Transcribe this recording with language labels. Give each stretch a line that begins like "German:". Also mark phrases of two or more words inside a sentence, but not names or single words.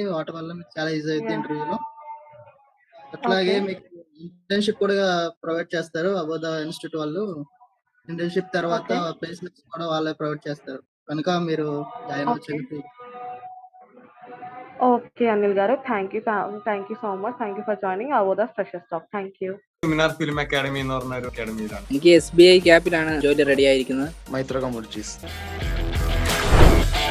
Telugu: వాటి వల్ల మీకు చాలా ఈజీ అవుతుంది ఇంటర్వ్యూలో. అట్లాగే మీకు ఇంటర్న్షిప్ కూడా ప్రొవైడ్ చేస్తారు అవోదా ఇన్స్టిట్యూట్ వాళ్ళు. ఇంటర్న్షిప్ తర్వాత ప్లేస్మెంట్స్ కూడా వాళ్ళే ప్రొవైడ్ చేస్తారు. కనుక మీరు జాయిన్ అవ్వచ్చు.
English: Okay Anil garu, thank you so much. thank you for joining അവോധ ഫ്രഷേഴ്സ് ടോക്ക്. thank you.
Malayalam: മിനാർ ഫിലിം അക്കാഡമി എന്ന് പറഞ്ഞ ഒരു അക്കാഡമിയിലാണ്. എനിക്ക് SBI ക്യാപ്പിലാണ് ജോലി റെഡി ആയിരിക്കുന്നത്. മൈത്ര കമ്മ്യൂണിറ്റീസ്.